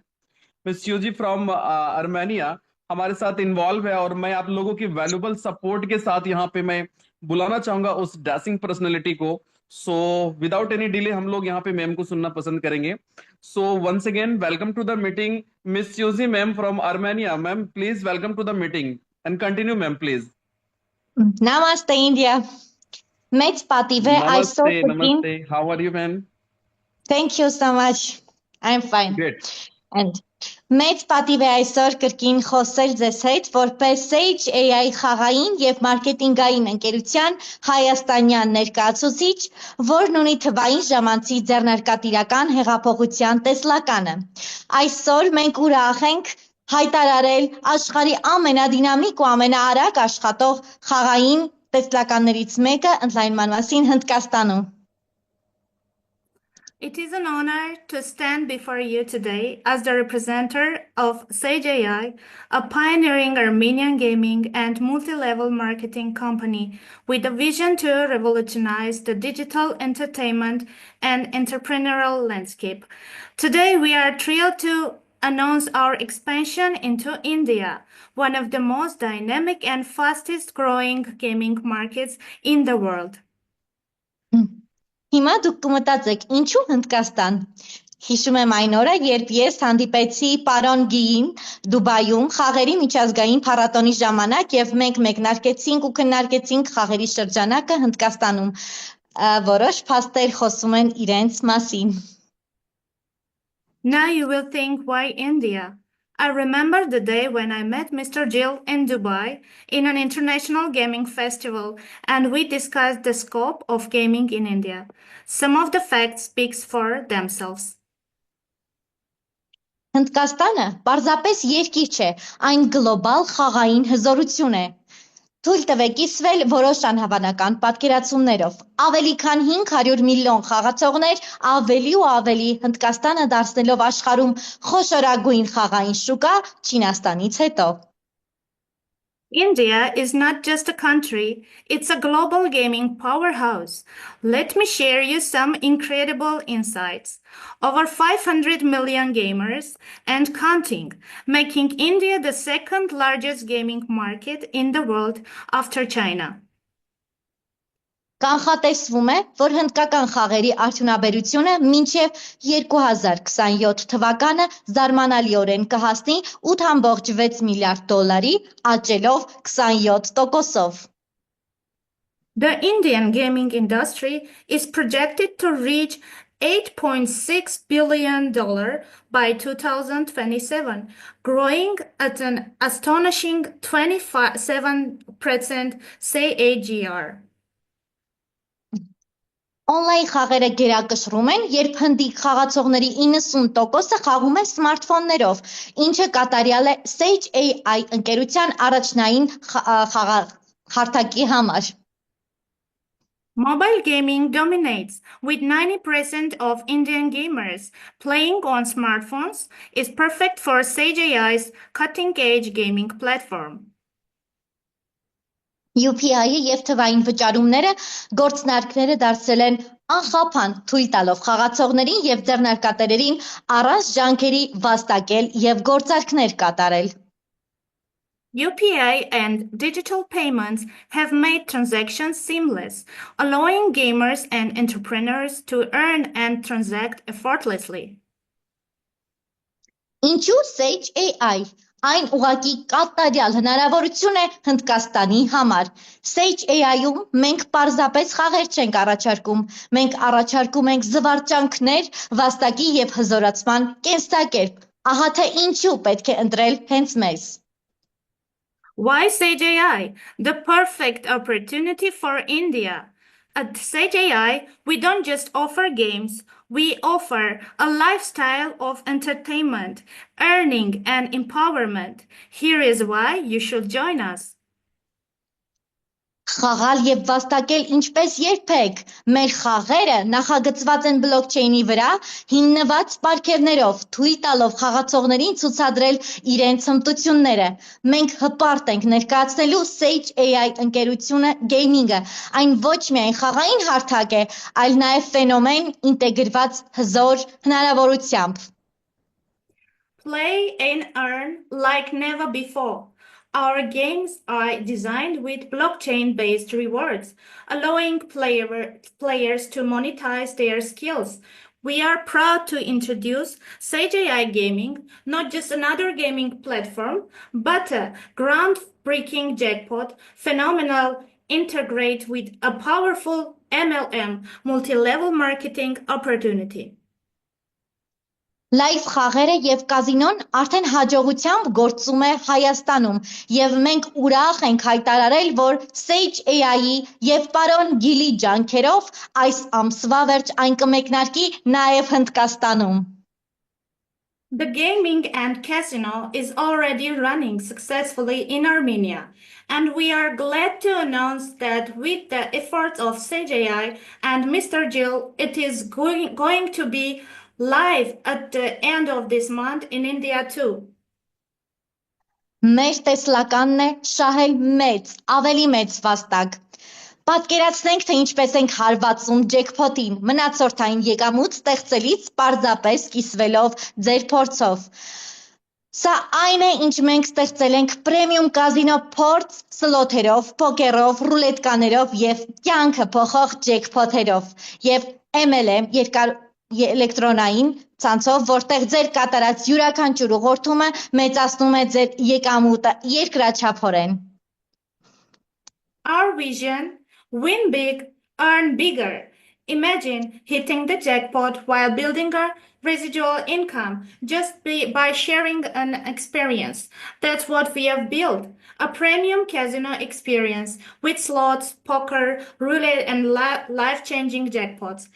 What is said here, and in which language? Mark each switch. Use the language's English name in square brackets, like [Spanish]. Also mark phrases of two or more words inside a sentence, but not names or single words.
[English] Miss Yuji from Armenia [Hindi] हमारे साथ इन्वॉल्व है, और मैं आप लोगों की [English] valuable support [Hindi] के साथ यहाँ पे मैं बुलाना चाहूंगा उस [English] dashing personality [Hindi] को। [English] so without any delay [Hindi] हम लोग यहाँ पे मैम को सुनना पसंद करेंगे। [English] so once again welcome to the meeting Miss Yuji ma'am from Armenia. ma'am please welcome to the meeting and continue ma'am please. [Hindi] Namaste, India. [Armenian] Մեծ պատիվ է այսօր [Hindi] नमस्ते [Armenian] կրկին. [English] नमस्ते, how are you ma'am? Thank you so much. I'm fine. ग्रेट। [Armenian] And մեծ պատիվ է այսօր կրկին խոսել ձեզ հետ որպես Sage AI խաղային եւ մարքեթինգային ընկերության հայաստանյան ներկայացուցիչ, որն ունի թվային ժամանցի ձեռնարկատիրական հեղափոխության տեսլականը։ Այսօր մենք ուրախ ենք հայտարարել աշխարհի ամենադինամիկ ու ամենաարագ աշխատող խաղային տեսլականներից մեկը ընդլայնման մասին Հնդկաստանում։ [English] It is an honor to stand before you today as the representative of Sage AI, a pioneering Armenian gaming and multi-level marketing company with a vision to revolutionize the digital entertainment and entrepreneurial landscape. Today, we are thrilled to announce our expansion into India, one of the most dynamic and fastest growing gaming markets in the world. [Armenian] Հիմա դուք կմտածեք, ինչու Հնդկաստան։ Հիշում եմ այն օրը, երբ ես հանդիպեցի պարոն Գիին Դուբայում խաղերի միջազգային փառատոնի ժամանակ եւ մենք մեկնարկեցինք ու քննարկեցինք խաղերի շրջանակը Հնդկաստանում։ Որոշ փաստեր խոսում են իրենց մասին։ [English] Now you will think, why India? I remember the day when I met Mr. Jill in Dubai in an international gaming festival, and we discussed the scope of gaming in India. Some of the facts speak for themselves. [Armenian] Հնդկաստանը պարզապես երկիր չէ, այն գլոբալ խաղային հզորություն է։ Թույլ տվեք կիսվել որոշ անհավանական պատկերացումներով։ Ավելի քան 500 միլիոն խաղացողներ, ավելի ու ավելի Հնդկաստանը դարձնելով աշխարհում խոշորագույն խաղային շուկա Չինաստանից հետո։ [English] India is not just a country, it's a global gaming powerhouse. Let me share you some incredible insights. Over 500 million gamers and counting, making India the second largest gaming market in the world after China. [Armenian] Կանխատեսվում է, որ հնդկական խաղերի արդյունաբերությունը մինչև 2027 թվականը զարմանալիորեն կհասնի 8.6 միլիարդ դոլարի, աճելով 27%-ով։ [English] The Indian gaming industry is projected to reach $8.6 billion by 2027, growing at an astonishing 27% CAGR. [Armenian] Օնլայն խաղերը գերակշռում են, երբ հնդիկ խաղացողների 90%-ը խաղում է սմարթֆոններով, ինչը կատարյալ է Sage AI ընկերության առաջնային հարթակի համար։ [English] Mobile gaming dominates, with 90% of Indian gamers playing on smartphones, is perfect for Sage AI's cutting-edge gaming platform. [Armenian] UPI-ը եւ թվային վճարումները գործնարկները դարձել են անխափան, թույլ տալով խաղացողներին եւ ձեռնարկատերերին առանց ջանքերի վաստակել եւ գործարքներ կատարել։ [English] UPI and digital payments have made transactions seamless, allowing gamers and entrepreneurs to earn and transact effortlessly. [Armenian] Ինչու Sage AI? Այն ուղղակի կատարյալ հնարավորություն է Հնդկաստանի համար։ Sage AI-ում մենք պարզապես խաղեր չենք առաջարկում, մենք առաջարկում ենք զվարճանքներ, վաստակի եւ հզորացման կենսակերպ։ Ահա թե ինչու պետք է ընտրել հենց մեզ։ [English] Why Sage AI? The perfect opportunity for India. At Sage AI, we don't just offer games, we offer a lifestyle of entertainment, earning, and empowerment. Here is why you should join us. [Armenian] Խաղալ եւ վաստակել ինչպես երբեք։ Մեր խաղերը նախագծված են բլոկչեյնի վրա, հիմնված պարգևներով, թույլ տալով խաղացողներին ցուցադրել իրենց հմտությունները։ Մենք հպարտ ենք ներկայացնելու Sage AI ընկերությունը գեյմինգը, այն ոչ միայն խաղային հարթակ է, այլ նաեւ ֆենոմեն ինտեգրված հզոր հնարավորությամբ։ [English] Play and earn like never before. Our games are designed with blockchain-based rewards, allowing players to monetize their skills. We are proud to introduce Sage AI Gaming, not just another gaming platform, but a groundbreaking jackpot, phenomenal integrate with a powerful MLM, multi-level marketing opportunity. [Armenian] Լայվ խաղերը եւ կազինոն արդեն հաջողությամբ գործում է Հայաստանում եւ մենք ուրախ ենք հայտարարել, որ Sage AI-ի եւ պարոն Գիլի ջանքերով այս ամսվա վերջ այն կմեկնարկի նաեւ Հնդկաստանում։ [English] The gaming and casino is already running successfully in Armenia, and we are glad to announce that with the efforts of Sage AI and Mr. Jill, it is going to be live at the end of this month in India too. [Armenian] Մեր տեսլականն է շահել մեծ, ավելի մեծ վաստակ։ Պատկերացնենք, թե ինչպես ենք հարվածում ջեքփոթին, մնացորդային եկամուտ ստեղծելիս պարզապես կիսվելով ձեր փորձով։ Սա այն է, ինչ մենք ստեղծել ենք պրեմիում կազինո փորձ սլոթերով, փոքերով, ռուլետկաներով եւ կյանքը փոխող ջեքփոթերով եւ MLM էլեկտրոնային ցանցով, որտեղ ձեր կատարած յուրաքանչյուր ուղղորդումը մեծացնում է ձեր եկամուտը երկրաչափորեն։ [English] Our vision: win big, earn bigger. Imagine hitting the jackpot while building a residual income just by sharing an experience. That's what we have built. A premium casino experience with slots, poker, roulette, and life-changing jackpots.